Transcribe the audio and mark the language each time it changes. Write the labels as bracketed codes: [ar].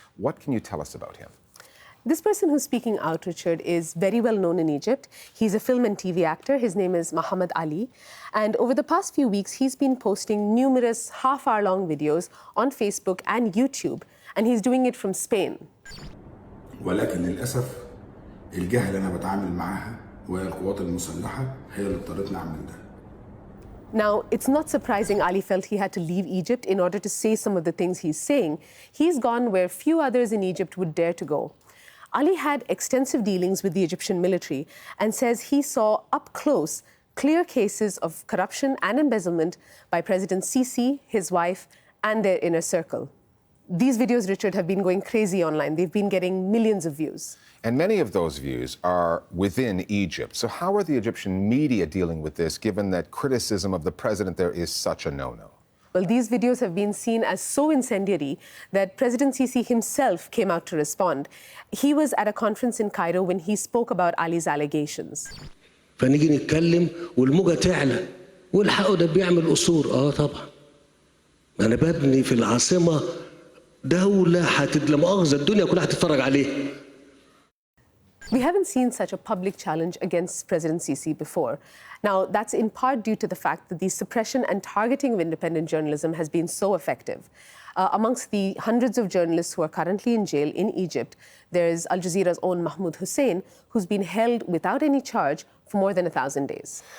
[en] What can you tell us about him? This person who's speaking out, Richard, is very well known in Egypt. He's a film and TV actor. His name is Muhammad Ali. And over the past few weeks, he's been posting numerous half-hour-long videos on Facebook and YouTube. And he's doing it from Spain. [ar] ولكن للأسف الجهة اللي أنا بتعامل معاها وهي القوات المسلحة هي اللي اضطرتني أعمل ده. [en] Now, it's not surprising Ali felt he had to leave Egypt in order to say some of the things he's saying. He's gone where few others in Egypt would dare to go. Ali had extensive dealings with the Egyptian military and says he saw up close clear cases of corruption and embezzlement by President Sisi, his wife, and their inner circle. These videos, Richard, have been going crazy online. They've been getting millions of views. And many of those views are within Egypt. So how are the Egyptian media dealing with this, given that criticism of the president there is such a no-no? Well, these videos have been seen as so incendiary that President Sisi himself came out to respond. He was at a conference in Cairo when he spoke about Ali's allegations. [ar] فنيجي نتكلم والموجة تعلى والحقه ده بيعمل قصور طبعا. أنا ببني في العاصمة دولة لا مؤاخذة الدنيا كلها هتتفرج عليه. [en] We haven't seen such a public challenge against President Sisi before. Now, that's in part due to the fact that the suppression and targeting of independent journalism has been so effective. Amongst the hundreds of journalists who are currently in jail in Egypt, there's Al Jazeera's own Mahmoud Hussein, who's been held without any charge for more than 1,000 days.